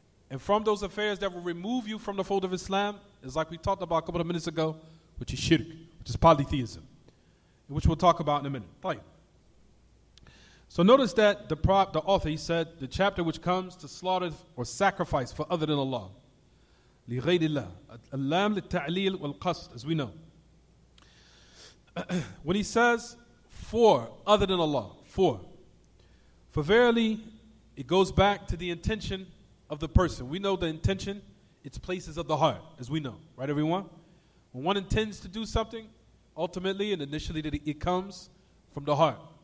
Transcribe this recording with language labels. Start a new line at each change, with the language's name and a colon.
English: And from those affairs that will remove you from the fold of Islam is like we talked about a couple of minutes ago, which is shirk, which is polytheism, which we'll talk about in a minute. Fine. So notice that the author, he said, the chapter which comes to slaughter or sacrifice for other than Allah.
Arabic: لِغَيْرِ اللَّهِ اللَّامِ لِلتَّعْلِيلِ وَالْقَصْدِ,
English: as we know. When he says for other than Allah, for verily it goes back to the intention of the person. We know the intention, it's places of the heart, as we know, right everyone? When one intends to do something, ultimately and initially it comes from the heart.